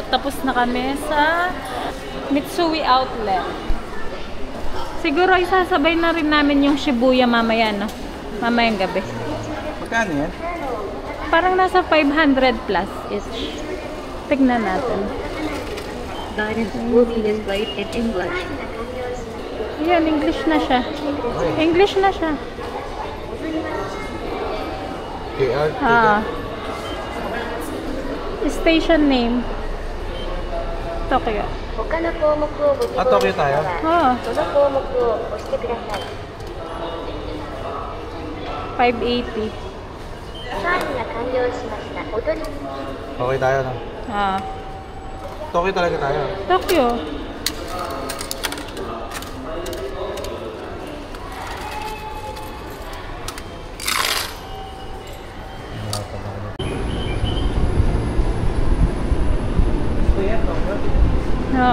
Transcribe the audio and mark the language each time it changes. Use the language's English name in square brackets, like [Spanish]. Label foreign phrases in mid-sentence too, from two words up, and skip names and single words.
[Filipino] Tapos na kami sa Mitsui Outlet. Siguro isasabay na rin namin yung Shibuya mamaya, no? Mamayang gabi. Magkano yan? Parang nasa 500 plus each. Tignan natin. [English] Guidance will be displayed in English. [Filipino] Yan, English na siya. English na siya. KR? [English] Ah. Station name. Tokyo. [Japanese] 他の項目をご希望 [Filipino] Tokyo tayo? [Japanese] ああ、その項目を押してください。 580. サービスが完了しました。お取り [Filipino] Okay tayo na. Ah. Tokyo talaga tayo. Tokyo. No.